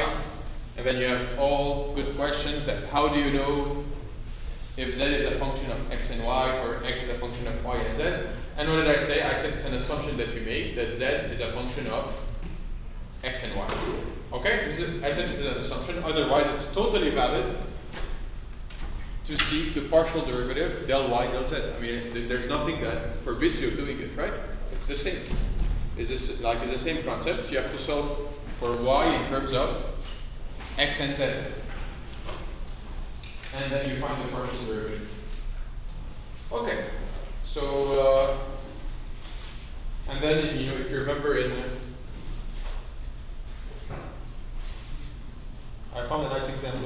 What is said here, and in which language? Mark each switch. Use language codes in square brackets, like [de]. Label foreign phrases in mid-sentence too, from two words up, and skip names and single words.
[en] And then you have all good questions that how do you know if z is a function of x and y, or x is a function of y and z? And what did I say? I said it's an assumption that you made that z is a function of x and y. Okay, I said this is an assumption. Otherwise, it's totally valid to seek the partial derivative del y del z. I mean, there's nothing that forbids you of doing it, right? It's the same. It's the same concept. You have to solve for y in terms of x and z, and then you find the partial derivative. Okay, so and then if you remember I found a nice example.